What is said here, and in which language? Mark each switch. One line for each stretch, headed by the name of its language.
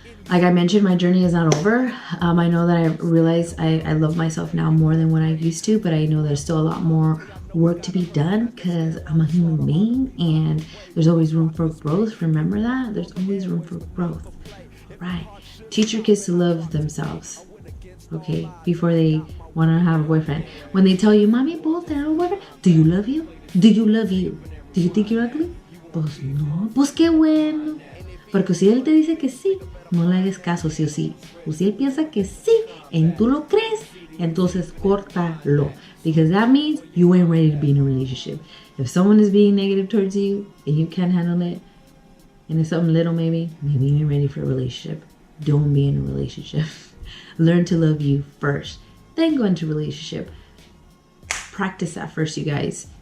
English: Like I mentioned, my journey is not over. I know that I realize I love myself now more than when I used to, but I know there's still a lot more work to be done because I'm a human being and there's always room for growth. Remember that? There's always room for growth. Right? Teach your kids to love themselves, okay, before they want to have a boyfriend. When they tell you, Mommy,
Spanish: ¿puedo tener un
English: boyfriend? Do you love you? Do you love you? Do you think you're ugly?
Spanish: Pues no, pues qué bueno. Porque si él te dice que sí, no le hagas caso, sí o sí. O si él piensa que sí, y tú lo crees, entonces córtalo.
English: Because that means you ain't ready to be in a relationship. If someone is being negative towards you, and you can't handle it, and it's something little maybe you ain't ready for a relationship. Don't be in a relationship. Learn to love you first. then go into relationship. Practice that first, you guys.